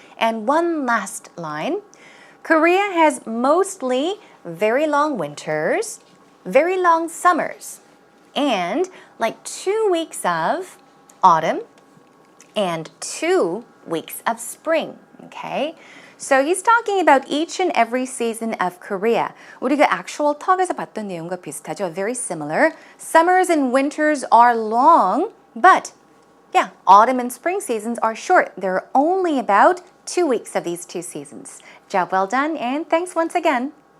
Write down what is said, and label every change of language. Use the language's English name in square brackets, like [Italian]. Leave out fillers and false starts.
[English] And one last line. Korea has mostly very long winters, very long summers, and like 2 weeks of autumn and 2 weeks of spring. Okay? So he's talking about each and every season of Korea. [Korean] 우리가 [English] actual talk [Korean] 에서 봤던 내용과 비슷하죠. [English] Very similar. Summers and winters are long, but yeah, autumn and spring seasons are short. There are only about 2 weeks of these 2 seasons. Job well done, and thanks once again.